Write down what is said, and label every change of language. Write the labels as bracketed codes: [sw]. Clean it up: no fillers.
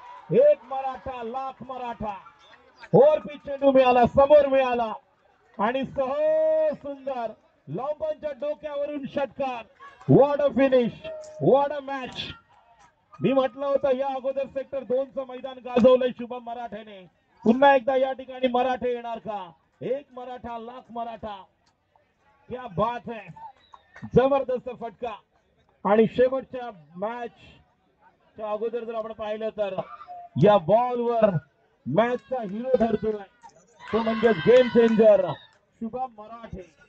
[mr] एक Maratha lakh Maratha. Over pitch चेंडू मिळाला, समोर मिळाला आणि सहज सुंदर लॉम्बनच्या डोक्यावरून षटकार. [en] What a finish, what a match. [mr] मी म्हटलं होतं या अगोदर सेक्टर 2चं मैदान गाजवलंय शुभम मराठेने. पुन्हा एकदा या ठिकाणी मराठे येणार का? एक मराठा लाख मराठा. [hi] क्या बात है, जबरदस्त फटका. [mr] आणि शेवटच्या मॅचच्या अगोदर जर आपण पाहिलं तर या बॉलवर मॅचचा हिरो ठरतोय तो म्हणजे गेम चेंजर शुभम मराठे.